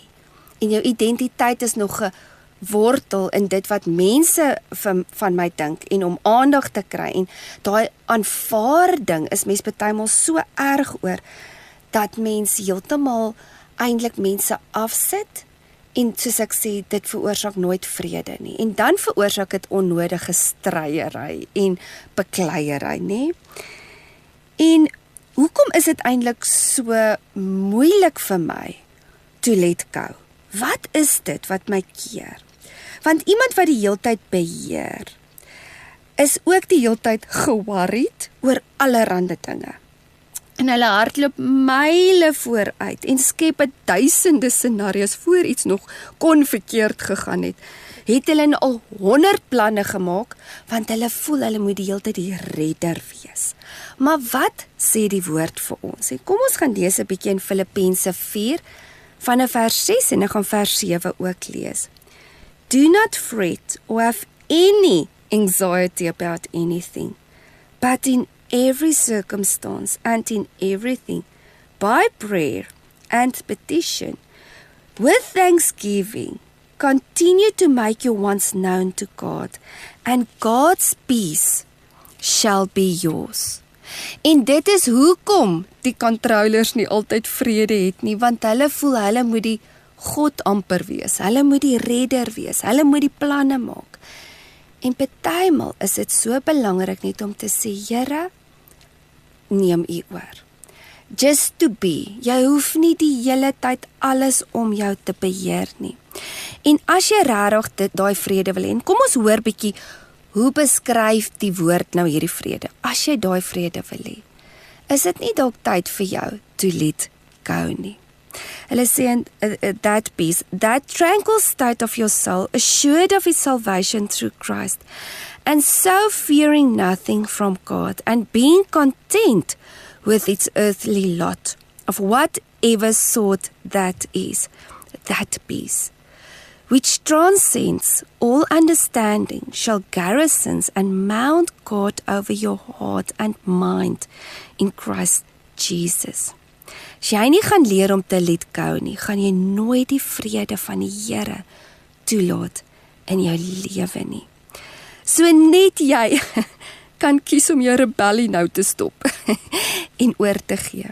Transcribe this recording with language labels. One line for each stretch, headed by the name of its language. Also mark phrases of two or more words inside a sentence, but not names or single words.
Afrikaans: En jou identiteit is nog 'n wortel in dit wat mense van my dink, en om aandag te kry, en daai aanvaarding is mens partymal so erg oor, dat mens heeltemal eintlik mense afsit, en soos ek sê, dit veroorsaak nooit vrede nie, en dan veroorsaak dit onnodige stryery en bekleiery, nê? En hoekom is dit eintlik so moeilik vir my
English: to let go?
Afrikaans: Wat is dit wat my keer? Want iemand wat die heeltyd beheer, is ook die heeltyd ge-worried oor allerlei dinge. En hulle hardloop myle vooruit en skep 1000 scenario's voor iets nog kon verkeerd gegaan het. Het hulle al 100 planne gemaak, want hulle voel hulle moet die heeltyd die redder wees. Maar wat sê die woord vir ons? En kom ons gaan lees 'n bietjie in Filippense 4, vanaf vers 6 en ek gaan vers 7 ook lees.
English: Do not fret or have any anxiety about anything, but in every circumstance and in everything, by prayer and petition, with thanksgiving, continue to make your wants known to God, and God's peace shall be yours.
Afrikaans: En dit is hoekom die controllers nie altyd vrede het nie, want hulle voel hulle moet die God amper wees, hulle moet die redder wees, hulle moet die planne maak. En partymal is dit so belangrik net om te sê, Here, neem U oor.
English: Just to be.
Afrikaans: Jy hoef nie die hele tyd alles om jou te beheer nie. En as jy regtig daai vrede wil hê, en kom ons hoor bietjie, hoe beskryf die woord nou hierdie vrede? As jy daai vrede wil hê, is dit nie dalk tyd vir jou
English: to let go
Afrikaans: nie. Hulle sê
English: in that peace, that tranquil state of your soul, assured of its salvation through Christ, and so fearing nothing from God, and being content with its earthly lot, of whatever sort that is, that peace, which transcends all understanding, shall garrison and mount guard over your heart and mind in Christ Jesus.
Afrikaans: As jy nie gaan leer om te
English: let go
Afrikaans: nie, gaan jy nooit die vrede van die Here toelaat in jou lewe nie. So net jy kan kies om jou rebellie nou te stop en oor te gee.